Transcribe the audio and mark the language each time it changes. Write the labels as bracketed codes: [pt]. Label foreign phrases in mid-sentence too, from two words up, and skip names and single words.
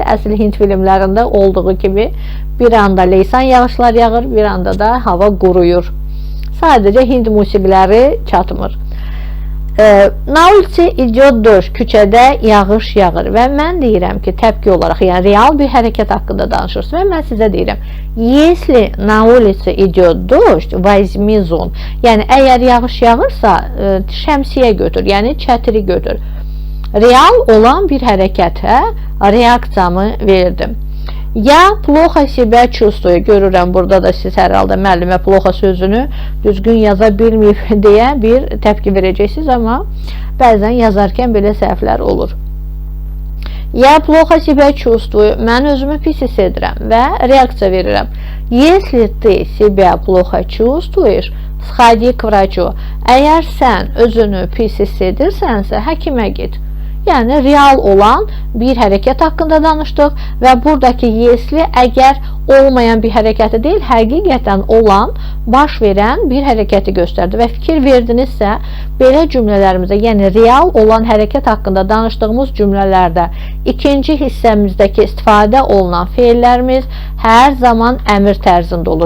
[az] Əsl Hind filmlərində olduğu kimi bir anda leysan yağışlar yağır, bir anda da hava quruyur. Sadəcə Hind musiqiləri çatmır. [ru] На улице идет дождь. [az] Küçədə yağış yağır və mən deyirəm ki, təpki olaraq, yəni real bir hərəkət haqqında danışırsınız və mən sizə deyirəm, [ru] если на улице идет дождь, возьми зонт. [az] Yəni əgər yağış yağırsa, şəmsiyə götür, yəni çətiri götür. Real olan bir hərəkətə reaksiyamı verdim. [ru] Я плохо себя чувствую. [az] Görürəm burada da siz hər halda müəllimə плохо sözünü düzgün yaza bilməyib deyə bir təpki verəcəksiniz, amma bəzən yazarkən belə səhvlər olur. [ru] Я плохо себя чувствую. [az] Mən özümü pis hiss edirəm və reaksiya verirəm. [ru] Если ты себя плохо чувствуешь, сходи к врачу. [az] Əgər sən özünü pis hiss edirsənsə, həkimə get. Yəni real olan bir hərəkət haqqında danışdıq və buradakı yesli əgər olmayan bir hərəkəti deyil, həqiqətən olan, baş verən bir hərəkəti göstərdi və fikir verdinizsə, belə cümlələrimizdə, yəni real olan hərəkət haqqında danışdığımız cümlələrdə ikinci hissəmizdəki istifadə olunan feillərimiz hər zaman əmr tərzində olur.